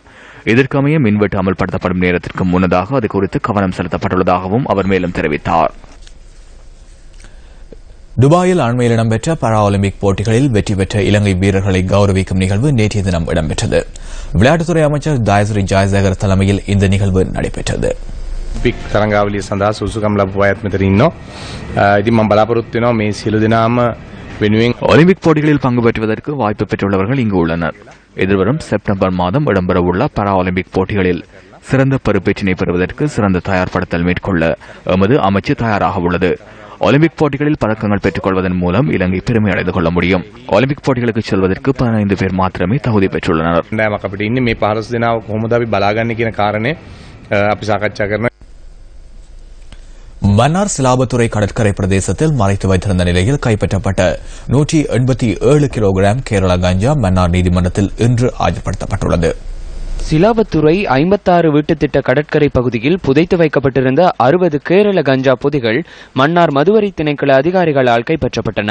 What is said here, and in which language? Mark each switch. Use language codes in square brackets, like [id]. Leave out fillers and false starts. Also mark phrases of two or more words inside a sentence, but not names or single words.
[ta] இதற்கமைய மின்வெட்டு அமல்படுத்தப்படும் நேரத்திற்கு முன்னதாக அது குறித்து கவனம் செலுத்தப்பட்டுள்ளதாகவும் அவர் மேலும் தெரிவித்தார். துபாயில் அண்மையில் இடம்பெற்ற பாரா ஒலிம்பிக் போட்டிகளில் வெற்றி பெற்ற இலங்கை வீரர்களை கௌரவிக்கும் நிகழ்வு நேற்றைய தினம் இடம்பெற்றது. விளையாட்டுத்துறை அமைச்சர் தாயஸ்ரீ ஜாயசேகர் தலைமையில் இந்த நிகழ்வு நடைபெற்றது. [si] තරංගාවලිය සඳහා සුසුකම් ලැබුව අයත් මෙතන ඉන්නවා. ඉතින් මම බලාපොරොත්තු වෙනවා මේ සියලු දෙනාම වෙනුවෙන් [ta] ஒலிம்பிக் போட்டிகளில் பங்கு பெற்றுவதற்கு வாய்ப்பு பெற்றுள்ளவர்கள் இங்கு உள்ளனர். எதிர்வரும் செப்டம்பர் மாதம் இடம்பெறவுள்ள பாரா ஒலிம்பிக் போட்டிகளில் சிறந்த பருப்பேற்றினை பெறுவதற்கு சிறந்த தயார்படுத்தல் மேற்கொள்ள எமது அமைச்சு தயாராக உள்ளது. ஒலிம்பிக் போட்டிகளில் பதக்கங்கள் பெற்றுக் கொள்வதன் மூலம் இலங்கை பெருமை அடைந்து கொள்ள முடியும். ஒலிம்பிக் போட்டிகளுக்கு செல்வதற்கு 15 பேர் மாத்திரமே தகுதி பெற்றுள்ளனர். [si] අපිට ඉන්නේ මේ 15 දෙනාව කොහොමද අපි බලාගන්නේ කියන කාරණේ අපි සාකච්ඡා කරනවා. [ta] மன்னார் சிலாபத்துறை கடற்கரை பிரதேசத்தில் மறைத்து வைத்திருந்த நிலையில் கைப்பற்றப்பட்ட 187 கிலோகிராம் கேரள கஞ்சா மன்னார் நீதிமன்றத்தில் இன்று ஆஜர்படுத்தப்பட்டுள்ளது. சிலாபத்துறை 56 வீட்டுத்திட்ட கடற்கரை பகுதியில் புதைத்து வைக்கப்பட்டிருந்த 60 கேரள கஞ்சா பொதிகள் மன்னார் மதுவரி திணைக்கள அதிகாரிகளால் கைப்பற்றப்பட்டன.